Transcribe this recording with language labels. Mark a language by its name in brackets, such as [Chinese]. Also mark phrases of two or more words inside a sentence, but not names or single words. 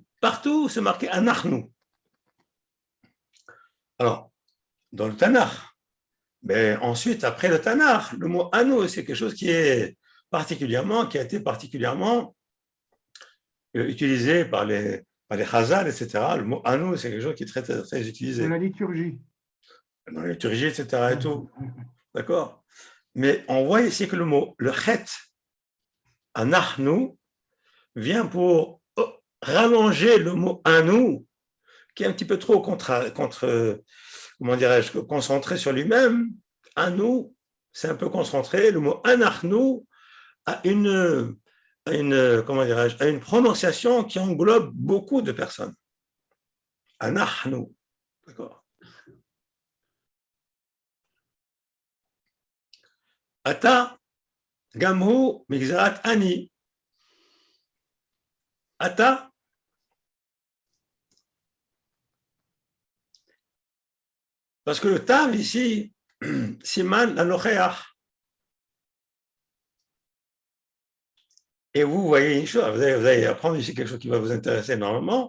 [French] Partout, c'est marqué anachnu. Alors, dans le Tanakh, mais ensuite, après le Tanakh, le mot anu, c'est quelque chose qui a été particulièrement utilisé par les Chazal, etc. Le mot anu, c'est quelque chose qui est très, très, très utilisé. Dans la liturgie. Dans la liturgie, etc. et tout. D'accord? Mais on voit ici que le chet, anachnu, vient pour rallonger le mot anu, qui est un petit peu trop comment dirais-je, concentré sur lui-même. Anu, c'est un peu concentré. Le mot anachnu a comment dirais-je, a une prononciation qui englobe beaucoup de personnes. [Hebrew] Anachnu. D'accord? אתה, גם הוא, מגזרת אני. Ata, [French] parce que le tav ici, [Hebrew] סימן לנוכח. [French] Et vous voyez une chose, vous allez apprendre ici quelque chose qui va vous intéresser énormément.